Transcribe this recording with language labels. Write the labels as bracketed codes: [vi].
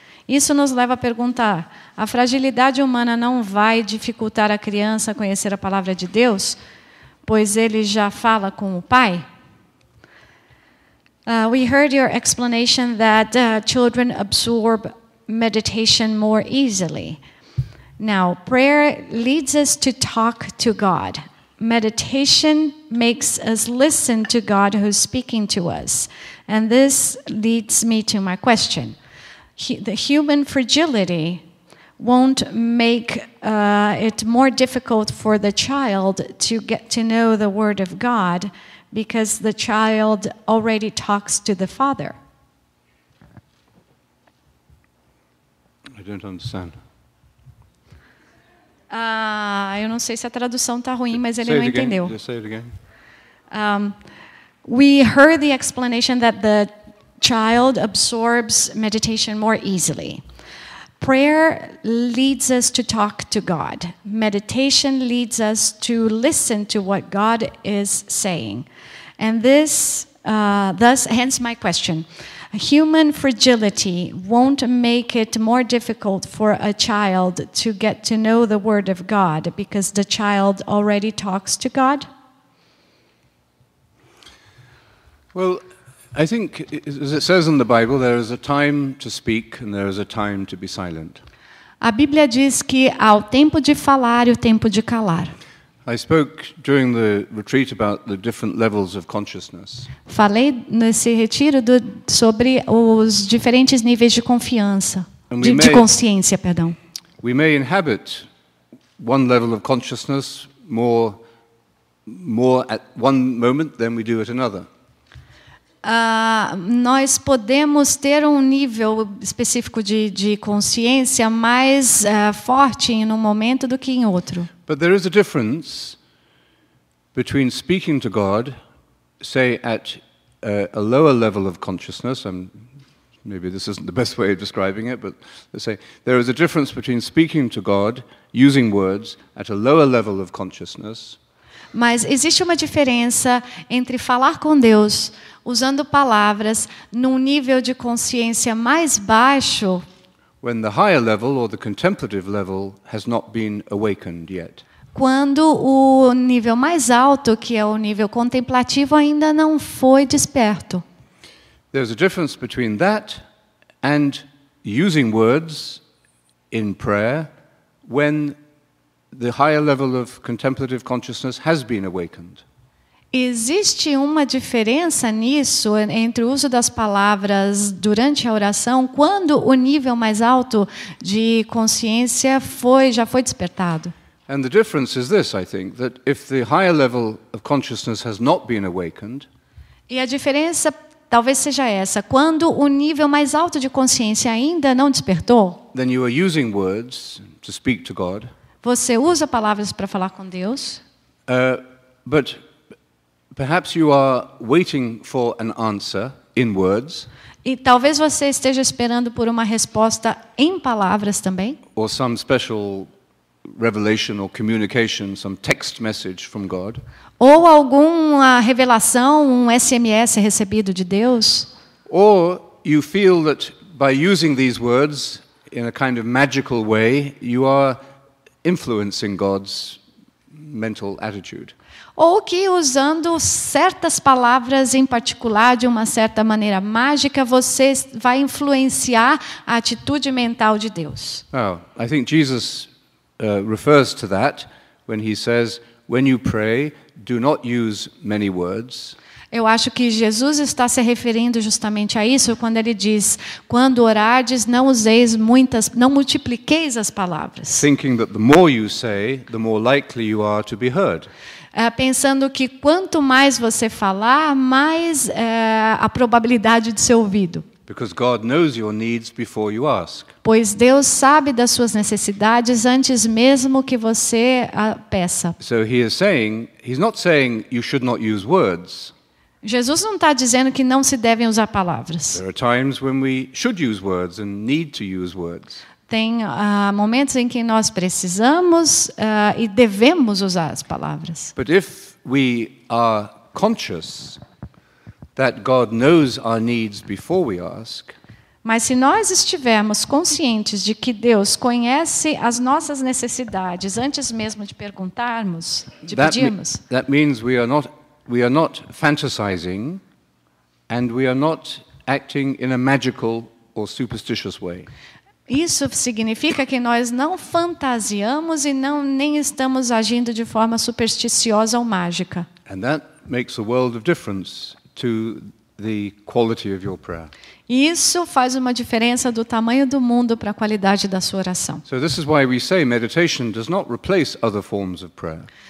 [pt] Isso nos leva a perguntar: a fragilidade humana não vai dificultar a criança a conhecer a palavra de Deus, pois ele já fala com o Pai? [en] We heard your explanation that children absorb meditation more easily. Now, prayer leads us to talk to God. Meditation makes us listen to God who's speaking to us. And this leads me to my question. The human fragility won't make it more difficult for the child to get to know the Word of God because the child already talks to the Father. I don't understand. [pt] Eu não sei se a tradução está ruim, mas ele [en] Say [pt] não [en] it again. [pt] entendeu. [en] Just say it again. We heard the explanation that the child absorbs meditation more easily. Prayer leads us to talk to God. Meditation leads us to listen to what God is saying. And this, hence my question. Human fragility won't make it more difficult for a child to get to know the Word of God because the child already talks to God? Well, I think, as it says in the Bible, there is a time to speak and there is a time to be silent. [pt] A Bíblia diz que há o tempo de falar e o tempo de calar. [en] I spoke during the retreat about the different levels of consciousness. [pt] Falei nesse retiro sobre os diferentes níveis de confiança, de consciência, perdão. [en] We may inhabit one level of consciousness more at one moment than we do at another. [pt] Nós podemos ter um nível específico de consciência mais forte em um momento do que em outro. [en] But there is a difference between speaking to God, say at a lower level of consciousness, maybe this isn't the best way of describing it, but let's say there is a difference between speaking to God, using words, at a lower level of consciousness. [pt] Mas existe uma diferença entre falar com Deus usando palavras num nível de consciência mais baixo, [en] when the higher level or the contemplative level has not been awakened yet. [pt] Quando o nível mais alto, que é o nível contemplativo, ainda não foi desperto. [en] There's a difference between that and using words in prayer when the higher level of contemplative consciousness has been awakened. [pt] Existe uma diferença nisso entre o uso das palavras durante a oração quando o nível mais alto de consciência já foi despertado. [en] And the difference is this, I think, that if the higher level of consciousness has not been awakened, [pt] e a diferença talvez seja essa, quando o nível mais alto de consciência ainda não despertou, [en] then you are using words to speak to God. [pt] Você usa palavras para falar com Deus. [en] But perhaps you are waiting for an answer in words. [pt] E talvez você esteja esperando por uma resposta em palavras também. [en] Or some special revelation or communication, some text message from God. [pt] Ou alguma revelação, um SMS recebido de Deus. [en] Or you feel that by using these words in a kind of magical way, you are influencing God's mental attitude. [pt] Ou que usando certas palavras em particular, de uma certa maneira mágica, você vai influenciar a atitude mental de Deus. [en] Oh, I think Jesus refers to that when he says, when you pray, do not use many words. [pt] Eu acho que Jesus está se referindo justamente a isso quando ele diz: quando orardes, não useis muitas, não multipliqueis as palavras. [en] Thinking that the more you say, the more likely you are to be heard. [pt] Pensando que quanto mais você falar, mais a probabilidade de ser ouvido. [en] Because God knows your needs before you ask. [pt] Pois Deus sabe das suas necessidades antes mesmo que você a peça. [en] So he is saying, he's not saying you should not use words. [pt] Jesus não está dizendo que não se devem usar palavras. [en] There are times when we should use words and need to use words. [pt] Tem momentos em que nós precisamos e devemos usar as palavras. [en] But if we are conscious that God knows our needs before we ask, [pt] mas se nós estivermos conscientes de que Deus conhece as nossas necessidades antes mesmo de perguntarmos, de pedirmos, [en] that means we are not fantasizing and we are not acting in a magical or superstitious way. [pt] Isso significa que nós não fantasiamos e nem estamos agindo de forma supersticiosa ou mágica. [en] And that makes a world of difference to the quality of your prayer. [pt] E isso faz uma diferença do tamanho do mundo para a qualidade da sua oração. [en] So this is why we say meditation does not replace other forms of prayer.